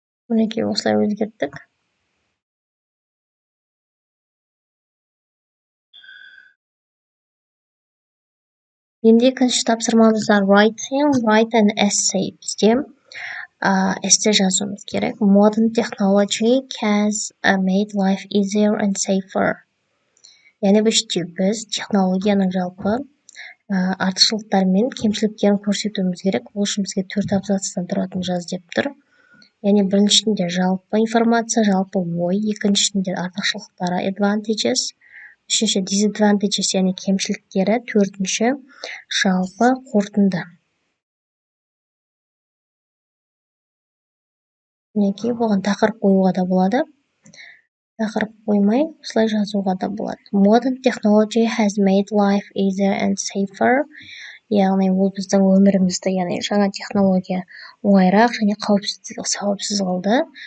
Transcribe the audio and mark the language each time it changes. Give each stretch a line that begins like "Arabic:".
Kazakh: Мінекей осылай өзгерттік. Енді екінші тапсырмамызда
English: write an essay.
Kazakh: Бізде эссе жазуымыз керек.
English: Modern technology has made life easier and safer.
Kazakh: Яғни біз технологияның жалпы артықшылықтары мен кемшіліктерін көрсетуіміз керек. Ол үшін бізге 4 абзацтан тұратын жаз деп тұр. Яғни біріншісінде жалпы информация, жалпы ой, екіншісінде артықшылықтары advantages, үшінші disadvantages, яғни кемшіліктері, төртінші жалпы қорытынды. Мінекей бұған тақырып қоюға да болады. Тақырып қоймай, осылай жазуға да болады.
English: Modern technology has made life easier and safer.
Kazakh: Яғни ол біздің өмірімізді, яғни жаңа технология оңайырақ және қауіпсіз қылды.